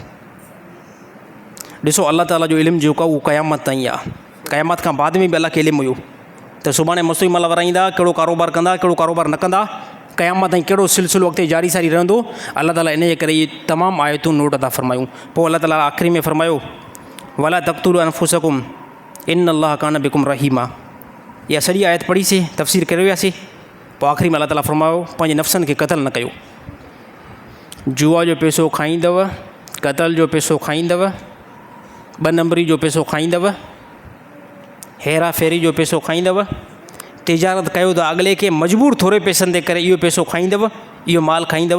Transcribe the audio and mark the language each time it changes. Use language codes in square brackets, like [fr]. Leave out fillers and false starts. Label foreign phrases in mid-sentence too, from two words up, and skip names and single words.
[sd] ॾिसो अलाह ताला जो इल्मु जेको आहे उहो क़यामत ताईं आहे, क़यामत खां बाद में बि अलाह खे इल्मु हुयो त सुभाणे मस्तूई माल वारा ईंदा, कहिड़ो कारोबार कंदा, कहिड़ो कारोबार न कंदा, क़यामत ताईं कहिड़ो सिलसिलो अॻिते जारी सारी रहंदो। अलाह ताला इन जे करे इहे तमामु आयतूं नोट था फ़रमायूं। पोइ अलाह ताला आख़िरी में फ़रमायो [ar] ولا تقتلوا أنفسكم إن الله كان بكم رحيما. [sd] इहा सॼी आयत पढ़ीसीं, तफ़सीर करे वियासीं। पोइ आख़िरी में अलाह ताला फ़रमायो पंहिंजे नफ़्सनि खे क़तल न कयो। जुआ जो पैसो खाईंदव, क़तल जो पैसो खाईंदव, ॿ नंबरी जो पैसो खाईंदव, हेरा फेरी जो पैसो खाईंदव, तिजारत कयो त अॻिले खे मजबूर थोरे पैसनि ते करे इहो पैसो खाईंदव, इहो माल खाईंदव।